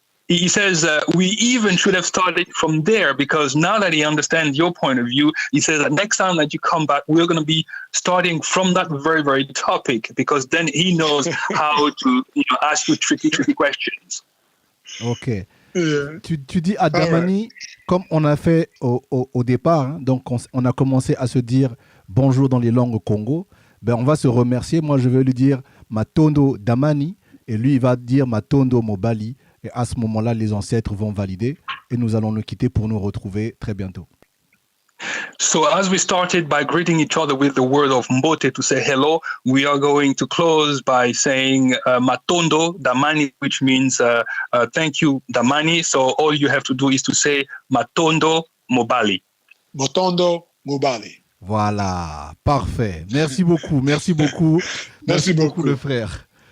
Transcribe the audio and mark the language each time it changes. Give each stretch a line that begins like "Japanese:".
English: He says we even should have started from there because now that he understands your point of view, he says that next time that you come back, we're going to be starting from that very, very topic because then he knows how to ask you tricky questions. Ok.
French: Tu dis à Damani, comme on a fait au départ, hein, donc on a commencé à se dire bonjour dans les langues Congo, ben on va se remercier. Moi, je vais lui dire Matondo Damani et lui, il va dire Matondo Mobali. Et à ce moment-là, les ancêtres vont valider et nous allons nous quitter pour nous retrouver très bientôt.
English: So as we started by greeting each other with the word of Mbote to say hello, we are going to close by saying Matondo Damani, which means thank you Damani. So all you have to do is to say Matondo Mobali. Matondo Mobali.
French: Voilà, parfait. Merci beaucoup, merci beaucoup. Merci beaucoup le frère.